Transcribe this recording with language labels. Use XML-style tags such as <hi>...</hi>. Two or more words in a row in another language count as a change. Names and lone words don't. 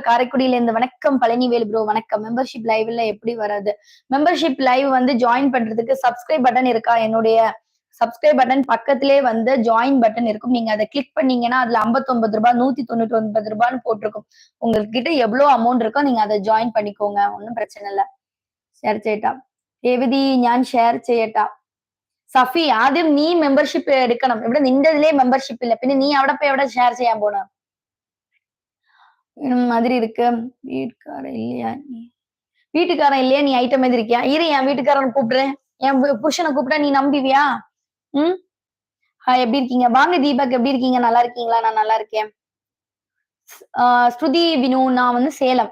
<ta>காரைக்குடியில இருந்து வணக்கம். பழனிவேல் ப்ரோ வணக்கம். மெம்பர்ஷிப் லைவ்ல எப்படி வராது? மெம்பர்ஷிப் லைவ் வந்து ஜாயின் பண்றதுக்கு சப்ஸ்கிரைப் பட்டன் இருக்கா? என்னுடைய சப்ஸ்கிரைப் பட்டன் பக்கத்திலே வந்து ஜாயின் பட்டன் இருக்கும். நீங்க அதை கிளிக் பண்ணீங்கன்னா அதுல 59 ரூபாய் 199 ரூபான்னு போட்டிருக்கும். உங்ககிட்ட எவ்வளவு அமௌண்ட் இருக்கோ நீங்க அதை ஜாயின் பண்ணிக்கோங்க. ஒன்னும் பிரச்சனை இல்ல.</ta> <ml>ഷെയർ ചെയ്യട്ടാ. രേവതി ഞാൻ ഷെയർ ചെയ്യട്ടാ. സഫി ആദ്യം നീ മെമ്പർഷിപ്പ് എടുക്കണം. ഇവിടെ നിന്റെ ഇതിലേ മെമ്പർഷിപ്പ് ഇല്ല. പിന്നെ നീ അവിടെ പോയി എവിടെ ഷെയർ ചെയ്യാൻ പോണ?</ml> <ta>மாதிரி இருக்கு. வீட்டுக்காரன் இல்லையா? நீ ஐட்டம் எதிர்க்கியா? இரு என் வீட்டுக்காரன் கூப்பிடுறேன். என் புருஷனை கூப்பிட்டா நீ நம்புவியா? எப்படி இருக்கீங்க? வாங்க தீபக், எப்படி இருக்கீங்க? நல்லா இருக்கீங்களா? நான் நல்லா இருக்கேன். ஸ்ருதி வினு, நான் வந்து சேலம்.</ta>